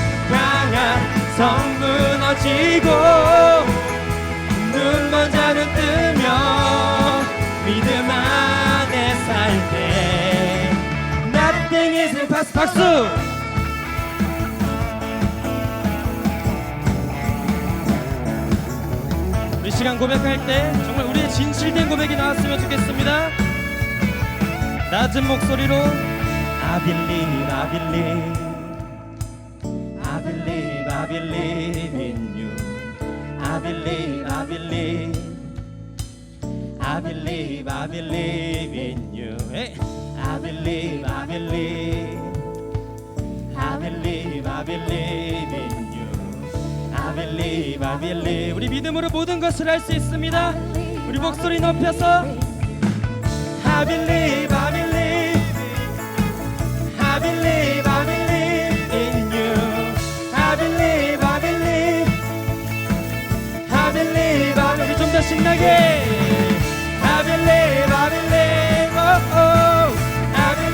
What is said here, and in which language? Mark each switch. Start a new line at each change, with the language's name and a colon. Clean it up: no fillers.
Korean: 강한 성 무너지고 눈먼 자는 뜨며 믿음 안에 살 때
English: Nothing is impossible.
Korean: 박수! 우리 시간 고백할 때 정말 우리의 진실된 고백이 나왔으면 좋겠습니다. 낮은 목소리로
English: I believe, I believe, I believe, I believe in you. I believe, I believe, I believe, I believe in you. Hey. I believe, I believe, I believe, I believe in you. I believe, I believe.
Korean: 우리 믿음으로 모든 것을 할 수 있습니다. 우리 목소리 높여서
English: I believe, I believe, I believe, I believe in you. I believe, I believe, I believe, I believe.
Korean: 좀 더 신나게
English: I believe, I believe, oh, oh. I